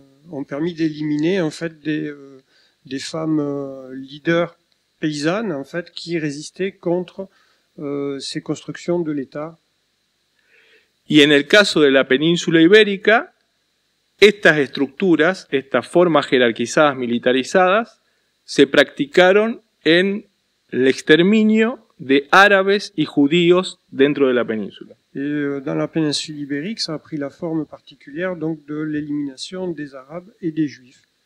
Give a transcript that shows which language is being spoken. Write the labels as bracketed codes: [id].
[fr] ont permis d'éliminer en fait des femmes leaders paysannes en fait qui résistaient contre ces constructions de l'État. [es] Y en el caso de la península ibérica, estas estructuras, estas formas jerarquizadas militarizadas, se practicaron en el exterminio de árabes y judíos dentro de la península. [fr] Et dans la péninsule ibérique, ça a pris la forme particulière donc de l'élimination des Arabes et des Juifs.